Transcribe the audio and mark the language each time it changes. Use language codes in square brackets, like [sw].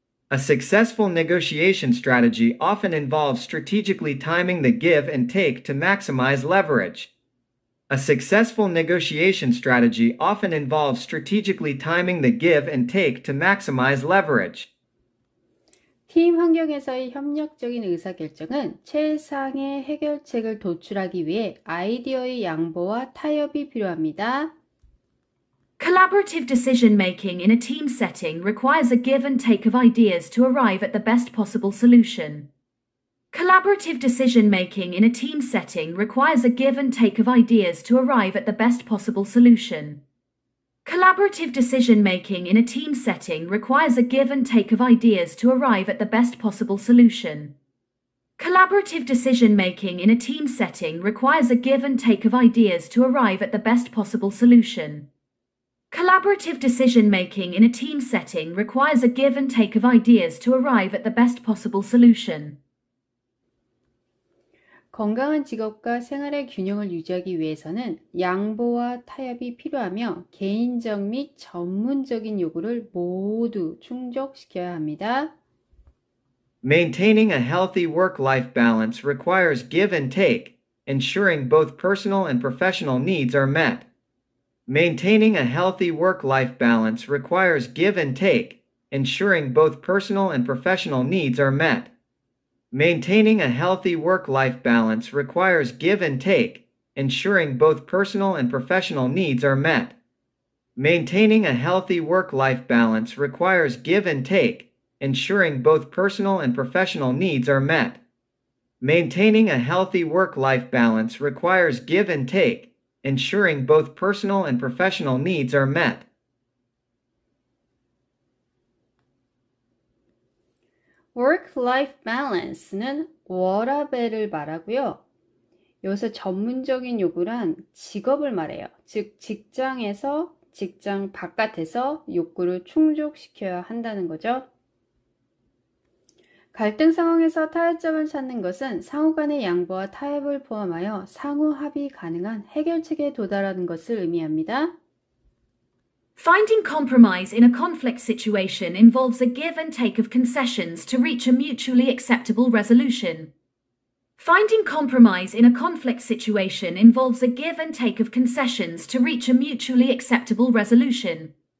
[en] A successful negotiation strategy often involves strategically timing the give and take to maximize leverage. A successful negotiation strategy often involves strategically timing the give and take to maximize leverage. [ko] 팀 환경에서의 협력적인 의사결정은 최상의 해결책을 도출하기 위해 아이디어의 양보와 타협이 필요합니다. [en] Collaborative decision-making in a team setting requires a give and take of ideas to arrive at the best possible solution. Collaborative decision-making in a team setting requires a give and take of ideas to arrive at the best possible solution. Collaborative decision-making in a team setting requires a give and take of ideas to arrive at the best possible solution. Collaborative decision-making in a team setting requires a give and take of ideas to arrive at the best possible solution. Collaborative decision-making in a team setting requires a give and take of ideas to arrive at the best possible solution. [ko] 건강한 직업과 생활의 균형을 유지하기 위해서는 양보와 타협이 필요하며 개인적 및 전문적인 요구를 모두 충족시켜야 합니다. [en] Maintaining a healthy work-life balance requires give and take, ensuring both personal and professional needs are met. Maintaining a healthy work-life balance requires give and take, ensuring both personal and professional needs are met. Maintaining a healthy work-life balance requires give and take, ensuring both personal and professional needs are met. Maintaining a healthy work-life balance requires give and take, ensuring both personal and professional needs are met. Maintaining a healthy work-life balance requires give and take, ensuring both personal and professional needs are met. [ko] Work-life balance는 워라밸을 말하고요. 여기서 전문적인 욕구란 직업을 말해요. 즉 직장에서 직장 바깥에서 욕구를 충족시켜야 한다는 거죠. 갈등 상황에서 타협점을 찾는 것은 상호 간의 양보와 타협을 포함하여 상호 합의 가능한 해결책에 도달하는 것을 의미합니다. [en] Finding compromise in a conflict situation involves a give and take of concessions to reach a mutually acceptable resolution. Finding compromise in a conflict situation involves a give and take of concessions to reach a mutually acceptable resolution.